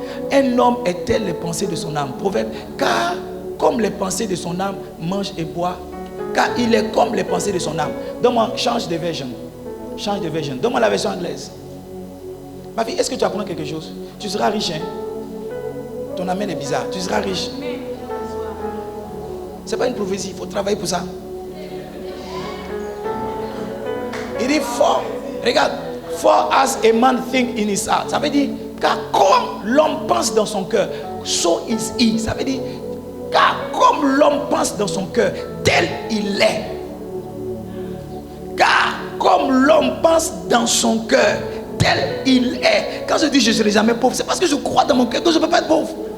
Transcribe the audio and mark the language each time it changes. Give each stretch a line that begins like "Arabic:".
French: Un homme est tel les pensées de son âme. Proverbe, car comme les pensées de son âme, mange et boit, car il est comme les pensées de son âme. Donne-moi, change de version. Change de version. Donne-moi la version anglaise. Ma fille, est-ce que tu apprends quelque chose? Tu seras riche, hein? Ton amène est bizarre. Tu seras riche. C'est pas une prophétie, il faut travailler pour ça. Il dit
English: for,
French: regarde,
English: for as a man think in his heart.
French: Ça veut dire, car comme l'homme pense dans son cœur,
English: so is he.
French: Ça veut dire, car comme l'homme pense dans son cœur, tel il est. Car comme l'homme pense dans son cœur, tel il est. Quand je dis je ne serai jamais pauvre, c'est parce que je crois dans mon cœur que je ne peux pas être pauvre.